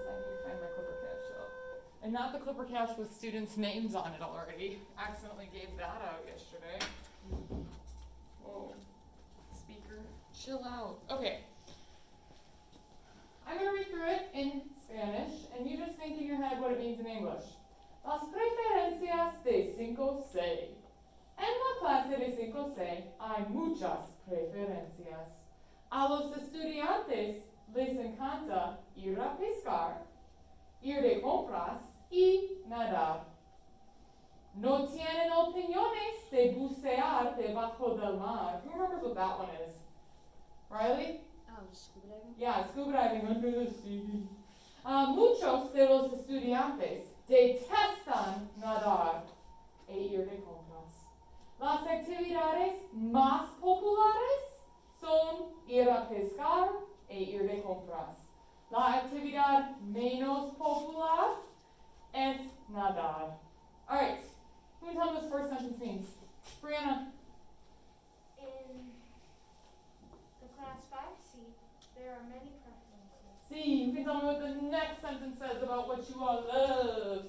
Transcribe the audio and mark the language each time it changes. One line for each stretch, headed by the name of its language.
English: I need to find my Clipper Cache show. And not the Clipper Cache with students' names on it already. Accidentally gave that out yesterday. Whoa. Speaker, chill out. Okay. I'm going to read through it in Spanish, and you just think in your head what it means in English.
Spanish: Las preferencias de 5C. En la clase de 5C hay muchas preferencias. A los estudiantes les encanta ir a pescar, ir de compras y nadar. No tienen opiniones de bucear debajo del mar.
English: Who remembers what that one is? Riley? Scuba diving? Yeah, scuba diving under the sea.
Spanish: Muchos de los estudiantes detestan nadar e ir de compras. Las actividades más populares son ir a pescar e ir de compras. La actividad menos popular es nadar.
English: All right, who can tell me what this first sentence means? Brianna. In the class 5C, there are many preferences. See, you can tell me what the next sentence says about what you all love.